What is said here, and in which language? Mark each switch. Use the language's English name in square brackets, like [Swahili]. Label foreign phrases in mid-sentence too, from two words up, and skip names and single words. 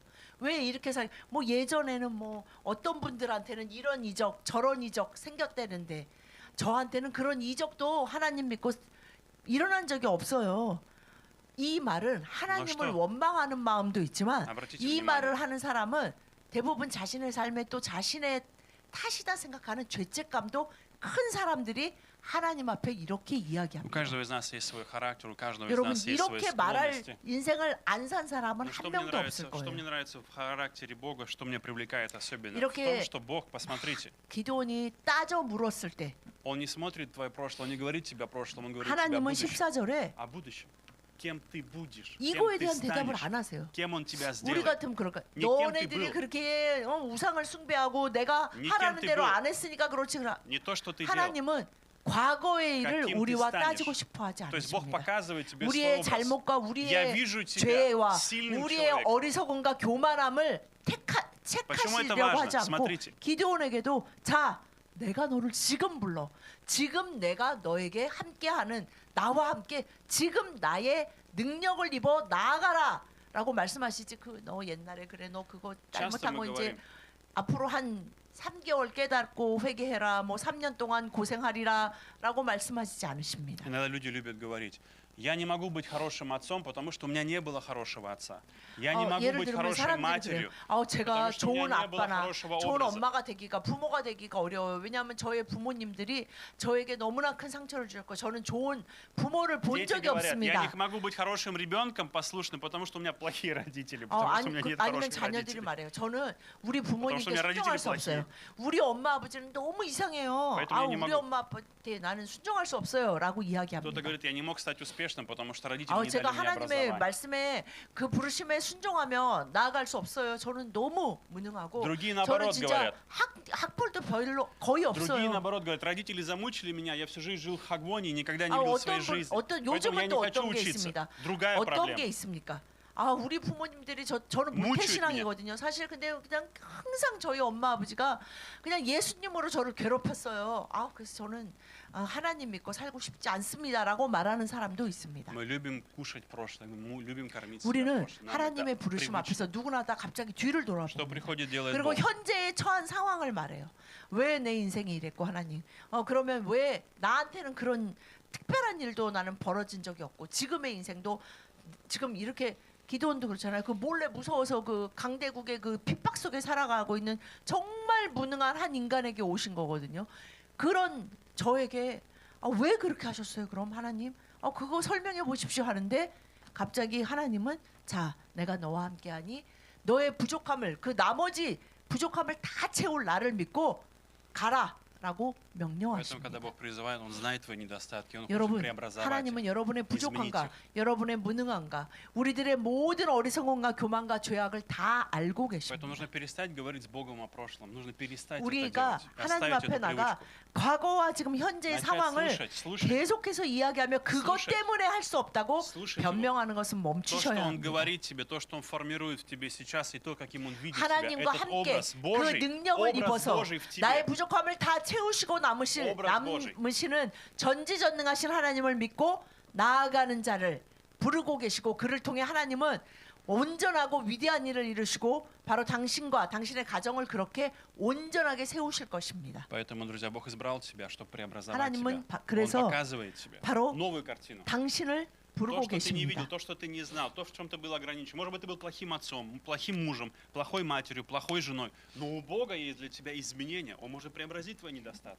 [Korean] 왜 이렇게 뭐 예전에는 뭐 어떤 분들한테는 이런 이적 저런 이적 생겼다는데 저한테는 그런 이적도 하나님 믿고 일어난 적이 없어요. 이 말은 하나님을 또- 원망하는 마음도 있지만 [Russian] Обратите [Korean] 이 [Russian] внимание. [Korean] 말을 하는 사람은 대부분 자신의 삶에 또 자신의 탓이다 생각하는 죄책감도 큰 사람들이 하나님 앞에 이렇게 [Russian] У [Korean] 이야기합니다. [Russian] каждого из нас есть свой характер, у каждого из [Korean] 여러분 [Russian] нас есть свои [Korean] 이렇게 말할 [Russian] склонности. [Korean] 인생을 안 산 사람은 [Russian] Но [Korean] 한 명도 없을 [Russian] что мне [Korean] 거예요. [Russian] нравится в характере Бога, что меня привлекает особенно, в [Korean] 이렇게- [Russian] том, что Бог, посмотрите, [Korean] 기도원이 따져 물었을 때 [Russian] Он не смотрит твое прошлое, Он не говорит тебе о прошлом, Он говорит тебе о [Korean] 하나님은 [Russian] будущем. [Korean] 14절에 [Russian] О будущем. Кем ты будешь, [Korean] 이거에 [Russian] кем ты [Korean] 대한 대답을 станешь, 안 하세요. [Russian] кем Он тебя [Korean] 우리 [Russian] сделает. [Korean] 같으면 그럴까? 니 깸 너네들이 띠 그렇게 우상을 숭배하고 내가 니 하라는 깸 띠 대로 불. 안 했으니까 그렇지. [Russian] Не то, что ты делал. [Korean] 하나님은 과거의 일을 [Russian] каким ты [Korean] 우리와 [Russian] станешь. [Korean] 따지고 싶어하지 [Russian] То есть Бог [Korean] 않으십니다. [Russian] показывает тебе свой [Korean] 우리의 [Russian] образ. [Korean] 잘못과 [Russian] Я [Korean] 우리의 [Russian] вижу тебя [Korean] 죄와 [Russian] сильным [Korean] 우리의 [Russian] человеком. [Korean] 어리석음과 교만함을 [Russian] Почему это [Korean] 책하시려고 [Russian] важно? [Korean] 하지 않고 [Russian] Смотрите. [Korean] 기드온에게도 자 내가 너를 지금 불러 지금 내가 너에게 함께하는 나와 함께 지금 나의 능력을 입어 나아가라 라고 말씀하시지 그 너 옛날에 그래 너 그거 [Russian] часто [Korean] 잘못한 거 [Russian] мы [Korean] 이제 [Russian] говорим, [Korean] 앞으로 한 3개월 깨닫고 회개해라 뭐 3년 동안 고생하리라 라고 말씀하시지 않으십니다. [Russian] иногда люди любят говорить, Я не могу быть хорошим отцом, потому что у меня не было хорошего отца. Я не могу [Korean] 예를 [Russian] быть [Korean] 들면 [Russian] хорошей [Korean] 사람들이 그래요. [Russian] матерью. [Korean] 제가 [Russian] потому что у меня [Korean] 좋은 [Russian] не было [Korean] 아빠나 [Russian] хорошего [Korean] 좋은 [Russian] образа. [Korean] 엄마가 되기가 부모가 되기가 어려워요. 왜냐하면 저의 부모님들이 저에게 너무나 큰 상처를 주셨고 저는 좋은 부모를 본 [Russian] Дети [Korean] 적이 [Russian] говорят, я [Korean] 없습니다. [Russian] не могу быть хорошим ребенком, послушным, потому что у меня плохие родители, потому что у меня нет [Korean] 아니면 [Russian] хороших [Korean] 자녀들이 [Russian] родителей. [Korean] 말해요. 저는 우리 부모님께 [Russian] потому что у меня [Korean] 순종할 [Russian] родители [Korean] 수 없어요. [Russian] плохие. [Korean] 우리 엄마 아버지는 너무 이상해요. [Russian] Поэтому я не [Korean] 우리 [Russian] могу. [Korean] 엄마 아빠한테 나는 순종할 수 없어요라고 [Russian] Кто-то [Korean] 이야기합니다. [Russian] говорит, я не мог стать успешным, потому что родители не [Korean] 제가 [Russian] дали мне [Korean] 하나님의 [Russian] образование. [Korean] 말씀에 그 부르심에 순종하면 나아갈 수 없어요. 저는 너무 무능하고 [Russian] Другие [Korean] 저는 [Russian] наоборот [Korean] 진짜 [Russian] говорят. [Korean] 학벌도 별로 거의 [Russian] Другие, [Korean] 없어요. [Russian] наоборот, говорят, родители замучили меня, я всю жизнь жил в Хагвоне и никогда не видел своей жизни. [Korean] 어떤 [Russian] Поэтому я [Korean] 요즘은 [Russian] не [Korean] 또 [Russian] хочу [Korean] 어떤 게 [Russian] учиться. [Korean] 있습니다. [Russian] Другая [Korean] 어떤 게 [Russian] проблема. [Korean] 있습니까? 우리 부모님들이 저는 [Russian] Мучают [Korean] 모태신앙이거든요. 사실 근데 그냥 항상 저희 엄마 아버지가 그냥 예수님으로 저를 괴롭혔어요. 그래서 저는 하나님 믿고 살고 싶지 않습니다라고 말하는 사람도 있습니다. [Russian] Мы любим кушать прошлое, мы любим кормить себя [Korean] 우리는 [Russian] прошлое. Нам [Korean] 하나님의 [Russian] это [Korean] 부르심 [Russian] привычно. [Korean] 앞에서 누구나 다 갑자기 뒤를 [Russian] Что [Korean] 돌아봅니다. [Russian] приходит, делает [Korean] 그리고 [Russian] Бог. [Korean] 현재에 처한 상황을 말해요. 왜 내 인생이 이랬고 하나님. 그러면 왜 나한테는 그런 특별한 일도 나는 벌어진 적이 없고 지금의 인생도 지금 이렇게 기도원도 그렇잖아요. 그 몰래 무서워서 그 강대국의 그 핍박 속에 살아가고 있는 정말 무능한 한 인간에게 오신 거거든요. 그런 저에게 왜 그렇게 하셨어요? 그럼 하나님 그거 설명해 보십시오 하는데 갑자기 하나님은 자 내가 너와 함께하니 너의 부족함을 그 나머지 부족함을 다 채울 나를 믿고 가라라고 [Russian] Поэтому, [Korean] 명령하십니다. [Russian] когда Бог призывает, Он знает твои недостатки, Он хочет [Korean] 여러분, [Russian] преобразовать [Korean] 하나님은 [Russian] их. [Korean] 여러분의 부족함과 [Russian] изменить [Korean] 여러분의 무능함과 우리들의 모든 어리석음과 교만과 죄악을 다 알고 [Russian] Поэтому [Korean] 계십니다. [Russian] нужно перестать говорить с Богом о прошлом. Нужно перестать это [Korean] 우리가 [Russian] делать. [Korean] 하나님 [Russian] Оставить [Korean] 앞에 [Russian] эту [Korean] 나가 [Russian] привычку. [Korean] 과거와 지금 현재의 [Russian] Начать [Korean] 상황을 [Russian] слушать. [Korean] 계속해서 이야기하며 그것 [Russian] Слушать. [Korean] 때문에 할 수 없다고 [Russian] Слушать его. [Korean] 변명하는 것은 [Russian] То, что [Korean] 멈추셔야 [Russian] Он [Korean] 합니다. [Russian] говорит тебе, то, что Он формирует в тебе сейчас, и то, каким Он видит тебя, [Korean] 하나님과 [Russian] этот [Korean] 함께 [Russian] образ [Korean] 그 [Russian] Божий, [Korean] 능력을 [Russian] образ [Korean] 입어서 [Russian] Божий в [Korean] 나의 [Russian] тебе. [Korean] 부족함을 다 채우시고 남으시는 전지전능하신 하나님을 믿고 나아가는 자를 부르고 계시고 그를 통해 하나님은 온전하고 위대한 일을 이루시고 바로 당신과 당신의 가정을 그렇게 온전하게 세우실 것입니다. [Russian] Поэтому, друзья, Бог избрал тебя, чтобы преобразовать [Korean] 하나님은 [Russian] тебя. Он [Korean] 그래서 [Russian] показывает тебе [Korean] 바로 [Russian] новую картину. [Korean] 당신을 [Russian] То, [Korean] 부르고 [Russian] что ты не видел, [Korean] 계십니다. [Russian] то, что ты не знал, то, в чем ты был ограничен. Может быть, ты был плохим отцом, плохим мужем, плохой матерью, плохой женой. Но у Бога есть для тебя изменения. Он может преобразить твои недостатки.